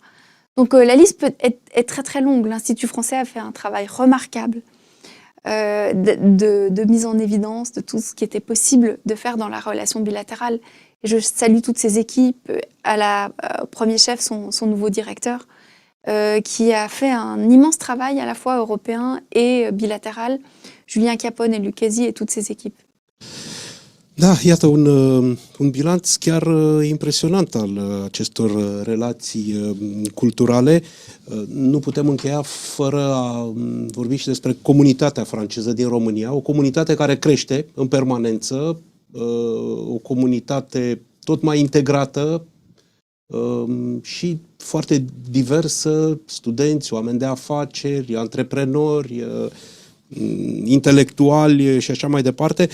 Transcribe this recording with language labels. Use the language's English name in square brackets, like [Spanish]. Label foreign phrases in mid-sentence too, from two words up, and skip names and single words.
[French] Donc la liste est très très longue. L'Institut français a fait un travail remarquable de mise en évidence de tout ce qui était possible de faire dans la relation bilatérale. Et je salue toutes ces équipes, au premier chef son nouveau directeur, qui a fait un immense travail à la fois européen et bilatéral, Julien Capone et Lucchesi et toutes ces équipes. [Romanian] Da, iată un bilanț chiar impresionant al acestor relații culturale. Nu putem încheia fără a vorbi și despre comunitatea franceză din România, o comunitate care crește în permanență, o comunitate tot mai integrată și foarte diversă, studenți, oameni de afaceri, antreprenori, intelectuali și așa mai departe.